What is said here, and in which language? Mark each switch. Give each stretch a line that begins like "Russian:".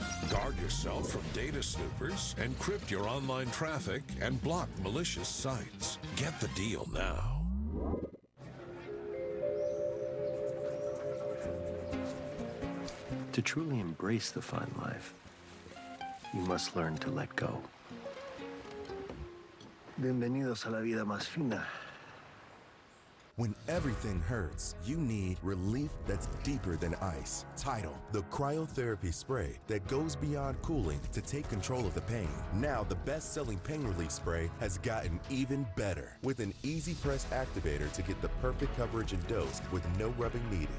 English: Guard yourself from data snoopers, encrypt your online traffic, and block malicious sites. Get the deal now. To truly embrace the fun life, you must learn to let go.
Spanish: Bienvenidos a la vida más fina.
English: When everything hurts, you need relief that's deeper than ice. Tidal, the cryotherapy spray that goes beyond cooling to take control of the pain. Now the best-selling pain relief spray has gotten even better with an easy press activator to get the perfect coverage and dose with no rubbing needed.